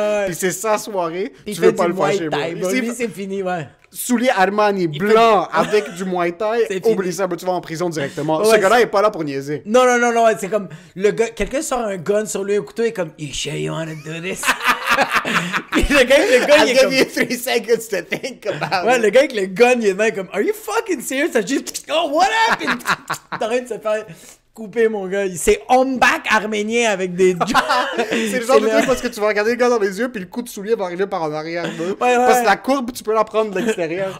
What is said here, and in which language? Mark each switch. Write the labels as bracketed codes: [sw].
[fr] Puis c'est sa soirée. Tu veux pas le fâcher, bro. Lui, c'est fini, Souliers Armani blanc avec du Muay Thai, oublie ça, tu vas en prison directement. Ce gars-là est pas là pour niaiser. Non, c'est comme le gars, quelqu'un sort un gun sur lui, un couteau, et comme [en] You sure you wanna do this? [fr] Puis le gars il est comme... [en] I'll give you 3 seconds to think about it. [fr] Le gars avec le gun, il est comme [en] Are you fucking serious? [fr] Ça juste [en] Oh, what happened? [fr] T'as rien de se faire couper, mon gars. C'est homeback arménien avec des... C'est le genre de truc parce que tu vas regarder le gars dans les yeux puis le coup de soulier va arriver par en arrière. Parce que la courbe, tu peux la prendre de l'extérieur.